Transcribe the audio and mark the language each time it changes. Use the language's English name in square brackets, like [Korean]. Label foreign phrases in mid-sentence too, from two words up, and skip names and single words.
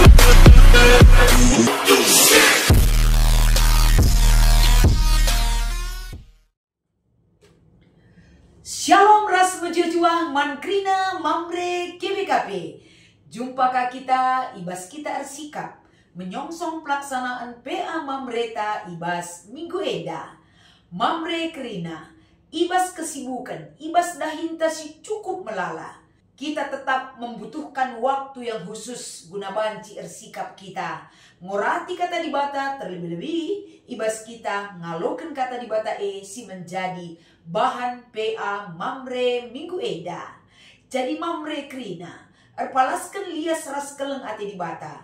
[Batak Karo] Shalom ras menjujuah mankrina mamre KBKP. Jumpakah kita ibas kita ersikap menyongsong pelaksanaan PA Mamreta ibas Minggu Eda. Mamre kerina ibas kesibukan, ibas dahinta si cukup melala. [Indonesian] Kita tetap membutuhkan waktu yang khusus guna [Batak Karo] banci ersikap kita. Ngorati kata di bata terlebih-lebih ibas kita ngaloken kata di bata si menjadi bahan PA Mamre Minggu Eda. Jadi Mamre kerina erpalaskan lias ras keleng ati di bata.